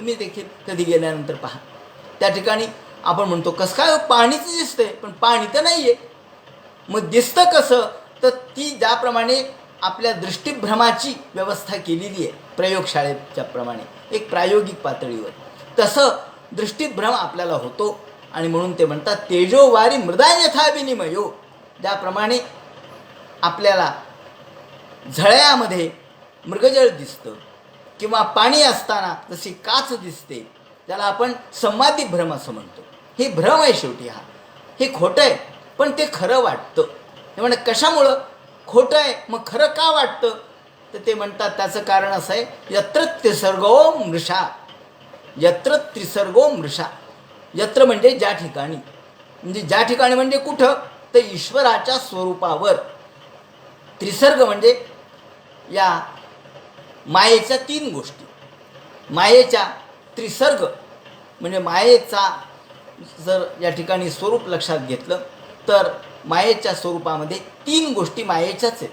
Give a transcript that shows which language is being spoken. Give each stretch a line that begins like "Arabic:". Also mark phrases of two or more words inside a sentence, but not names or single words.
Marathi: तुम्ही देखील कधी गेल्यानंतर पहा. त्या ठिकाणी आपण म्हणतो कसं काय पाणीच दिसतंय, पण पाणी तर नाही आहे. मग दिसतं कसं? तर ती ज्याप्रमाणे आपल्या दृष्टीभ्रमाची व्यवस्था केलेली आहे प्रयोगशाळेच्या प्रमाणे एक प्रायोगिक पातळीवर, तसं दृष्टीभ्रम आपल्याला होतो. आणि म्हणून ते म्हणतात
Sanskrit: तेजोवारी मृदा यथा विनिमयो.
Marathi: ज्याप्रमाणे आपल्याला झळ्यामध्ये मृगजळ दिसतं किंवा पाणी असताना जशी काच दिसते, त्याला आपण संवादी भ्रम असं म्हणतो. हे भ्रम आहे शेवटी. हे खोटं आहे, पण ते खरं वाटतं. ते म्हणजे कशामुळं खोटं आहे मग खरं का वाटतं? तर ते म्हणतात त्याचं कारण असं आहे,
Sanskrit: यत्र त्रिसर्गो मृषा. यत्र त्रिसर्गो मृषा.
Marathi: यत्र म्हणजे ज्या ठिकाणी, म्हणजे ज्या ठिकाणी म्हणजे कुठं? तर ईश्वराच्या स्वरूपावर. त्रिसर्ग म्हणजे या मायेच्या तीन गोष्टी. मायेच्या त्रिसर्ग म्हणजे मायेचा जर या ठिकाणी स्वरूप लक्षात घेतलं तर मायेच्या स्वरूपामध्ये तीन गोष्टी मायेच्याच आहेत.